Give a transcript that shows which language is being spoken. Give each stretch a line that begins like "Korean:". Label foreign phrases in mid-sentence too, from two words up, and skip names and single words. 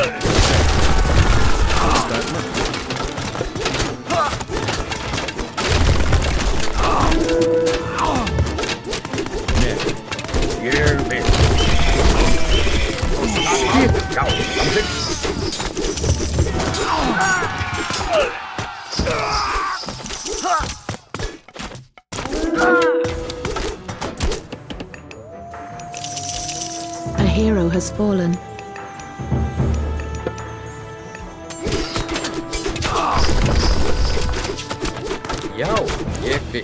Icelandic: Ég vil. Já, samþykkt.
English: A hero has fallen.
Icelandic: Já, ég vil.